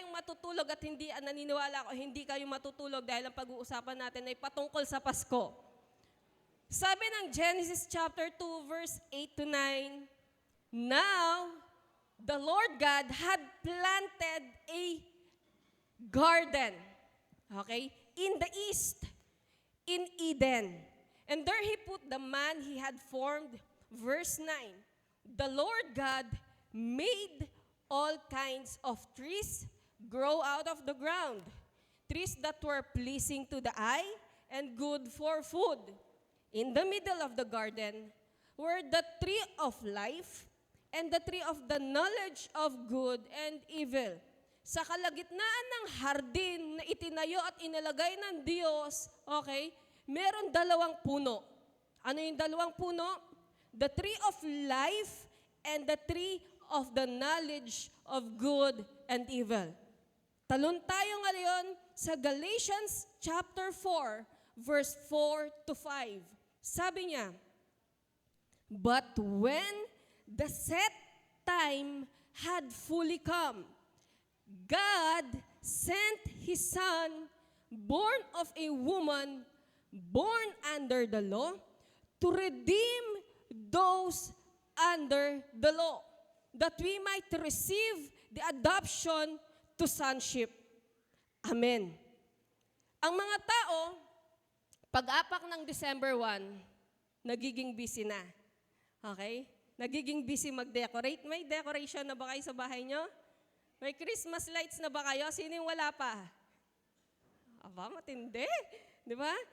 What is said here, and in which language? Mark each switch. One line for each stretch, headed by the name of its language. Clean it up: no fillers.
Filipino: matutulog at hindi naniniwala ako, hindi kayo matutulog dahil ang pag-uusapan natin ay patungkol sa Pasko. Sabi ng
English: Genesis chapter 2 verse 8 to 9, Now, the Lord God had planted a garden, okay, in the east, in Eden. And there he put the man he had formed. Verse 9, the Lord God made all kinds of trees grow out of the ground, trees that were pleasing to the eye and good for food. In the middle of the garden were the tree of life and the tree of the knowledge of good and evil.
Filipino: Sa kalagitnaan ng hardin na itinayo at inilagay ng Diyos, okay, meron dalawang puno. Ano yung dalawang puno?
English: The tree of life and the tree of the knowledge of good and evil.
Filipino: Talon tayo ngayon sa Galatians chapter 4, verse 4 to 5. Sabi niya,
English: but when the set time had fully come, God sent His Son, born of a woman, born under the law, to redeem those under the law, that we might receive the adoption to sonship. Amen.
Filipino: Ang mga tao, pag-apak ng December 1, nagiging busy na. Okay? Nagiging busy mag-decorate. May decoration na ba kayo sa bahay nyo? May Christmas lights na ba kayo? Sino yung wala pa? Aba, matindi. Di ba?